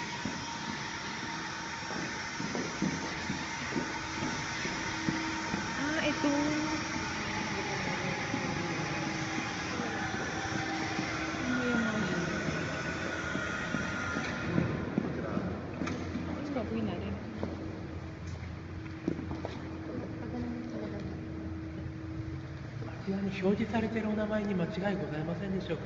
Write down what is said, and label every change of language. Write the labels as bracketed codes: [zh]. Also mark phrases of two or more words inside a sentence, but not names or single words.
[tl] Ah, ito. Ano yung mga Ano gagawin natin? [ja] あちらに表示されているお名前に間違いございませんでしょうか。